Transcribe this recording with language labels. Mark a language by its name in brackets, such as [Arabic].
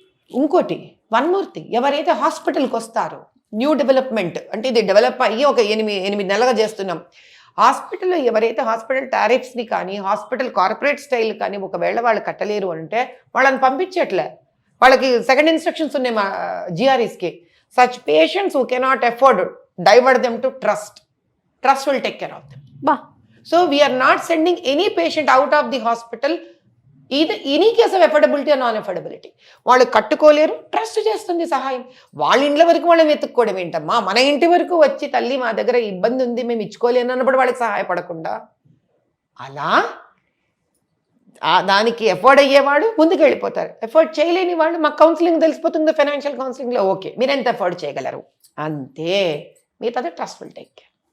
[Telugu] ఇంకోటి one more thing, ఎవరైతే హాస్పిటల్కి వస్తారో న్యూ డెవలప్మెంట్, అంటే ఇది డెవలప్ అయ్యి ఒక 8 నెలలుగా చేస్తున్నాం. హాస్పిటల్లో ఎవరైతే హాస్పిటల్ టారిఫ్స్ని కానీ హాస్పిటల్ కార్పొరేట్ స్టైల్ కానీ ఒకవేళ వాళ్ళు కట్టలేరు అంటే వాళ్ళని పంపించట్లే. వాళ్ళకి సెకండ్ ఇన్స్ట్రక్షన్స్ ఉన్నాయి మా జిఆర్ఈస్కి. [English] Such patients who cannot afford, divert them to trust. Trust will take care of them. So we are not sending any patient out of the hospital either any case of affordability or non-affordability. [Telugu] వాళ్ళు కట్టుకోలేరు, trust చేస్తుంది సహాయం. వాళ్ళ ఇండ్ల వరకు వాళ్ళని వెతుక్కోవడం ఏంటమ్మా? మన ఇంటి వరకు వచ్చి తల్లి మా దగ్గర ఇబ్బంది ఉంది మేము ఇచ్చుకోలేను అన్నప్పుడు వాళ్ళకి సహాయపడకుండా, అలా దానికి ఎఫోర్డ్ అయ్యేవాడు ముందుకు వెళ్ళిపోతారు. ఎఫోర్డ్ చేయలేని వాళ్ళు, మాకు కౌన్సిలింగ్ తెలిసిపోతుంది ఫైనాన్షియల్ కౌన్సిలింగ్లో, ఓకే మీరు ఎంత ఎఫోర్డ్ చేయగలరు అంతే, మిగతాది [English] Trust will take care.